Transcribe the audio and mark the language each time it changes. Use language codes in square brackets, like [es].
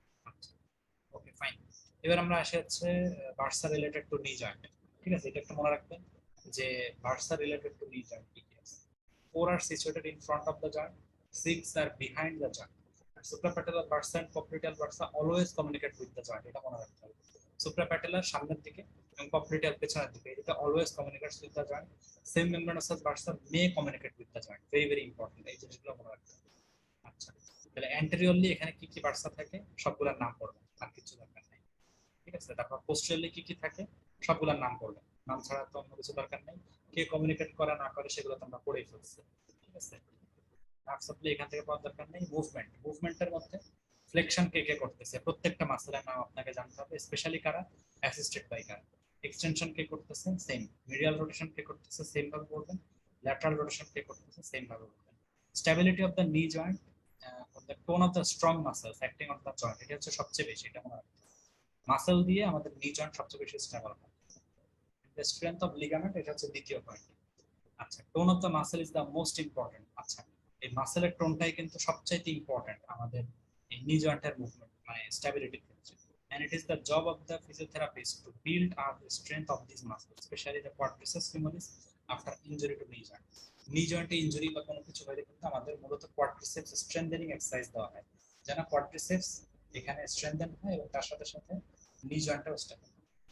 [bn] আচ্ছা, okay fine. এবার আমরা আসি হচ্ছে বার্সা রিলেটেড টু নি জয়েন্ট। ঠিক আছে, এটা একটা মনে রাখবেন যে বার্সা রিলেটেড টু নি জয়েন্ট কি কি আছে। [en] 4 are situated in front of the joint, 6 are behind the joint. Suprapatellar bursa and popliteal bursa always communicate with the joint, [bn] এটা মনে রাখতে হবে। সুপ্রাপ্যাটেলার সামনের দিকে এবং পপ্লিটিয়াল পেছনের দিকে, এটা [en] Always communicates with the joint. Semimembranosus bursa may communicate with the joint, [bn] very very important, এই জিনিসগুলো মনে রাখতে হবে। আচ্ছা, তাহলে অ্যান্টেরিয়রলি এখানে কি কি বার্সা থাকে সবগুলোর নাম পড়বেন, আর কিছু দরকার নেই। ঠিক আছে, তারপর পোস্টেরিয়রলি কি কি থাকে সবগুলোর নাম পড়বেন, নাম ছাড়া তো অন্য কিছু দরকার নেই। কে কমিউনিকেট করে না করে সেগুলো তো আমরা পড়েই ফেলছি। ঠিক আছে, নার্ভ সাপ্লাই এখান থেকে পাওয়ার দরকার নেই। মুভমেন্ট, মুভমেন্টের মধ্যে ফ্লেকশন কে কে করতেছে প্রত্যেকটা মাসেলের নাম আপনাকে জানতে হবে, স্পেশালি কারা, অ্যাসিস্টেড বাই কারা। এক্সটেনশন কে করতেছে, সেম। মিডিয়াল রোটেশন কে করতেছে, সেম ভাবে বলবেন। ল্যাটারাল রোটেশন কে করতেছে, সেম ভাবে বলবেন। স্টেবিলিটি অফ দ্য নি joint, [en] the tone of the strong muscles acting on the joint, [bn] এটা হচ্ছে সবচেয়ে বেশি, এটা মনে রাখতে হবে। মাসেল দিয়ে আমাদের নি জয়েন্ট সবচেয়ে বেশি স্টেবল হয়। [en] the strength of ligament, [bn] এটা হচ্ছে দ্বিতীয় পয়েন্ট। আচ্ছা, [en] Tone of the muscle is the most important. [bn] আচ্ছা, এই মাসেলের টোনটাই কিন্তু সবচাইতে ইম্পর্টেন্ট আমাদের এই নি জয়েন্টের মুভমেন্ট মানে স্ট্যাবিলিটির ক্ষেত্রে। [en] and it is the job of the physiotherapist to build up the strength of these muscles, especially the quadriceps femoris after injury to knee joint. [bn] knee joint injury বা কোনো কিছু হলে কিন্তু আমাদের মূলত quadriceps strengthening exercise দেওয়া হয়, যেন quadriceps এখানে strengthen হয় এবং তার সাথে সাথে knee jointটাও strengthen হয়।